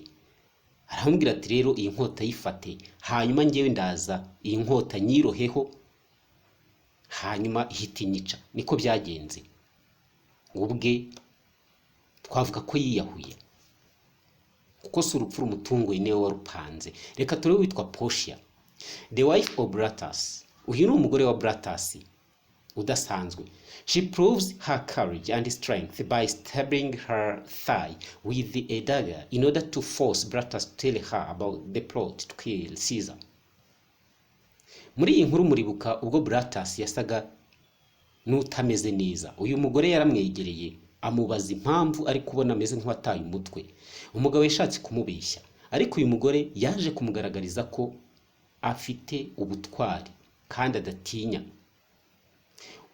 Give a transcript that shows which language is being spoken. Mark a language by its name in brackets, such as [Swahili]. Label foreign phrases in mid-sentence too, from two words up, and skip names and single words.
[Kinyarwanda] Aramubwira ati rero iyi nkota yifate, hanyuma ngewe ndaza iyi nkota nyiroheho, hanyuma ihita inyica. Niko byagenze. Ubwe twavuga ko yiyahuye kuko si urupfu rumutunguye niwe warupanze. Reka turebe witwa Portia, [English] the wife of Brutus. [Kinyarwanda] Uyu ni umugore wa Brutus udasanzwe. [English] She proves her courage and strength by stabbing her thigh with a dagger in order to force Brutus to tell her about the plot to kill Caesar. [Kinyarwanda] Muri iyi nkuru muribuka ubwo Brutus yasaga n'utameze neza. Uyu mugore yaramwegereye amubaza impamvu ari kubona ameze nk'uwataye umutwe. Umugabo yashatse kumubeshya, ariko uyu mugore yaje kumugaragariza ko afite ubutwari kandi adatinya.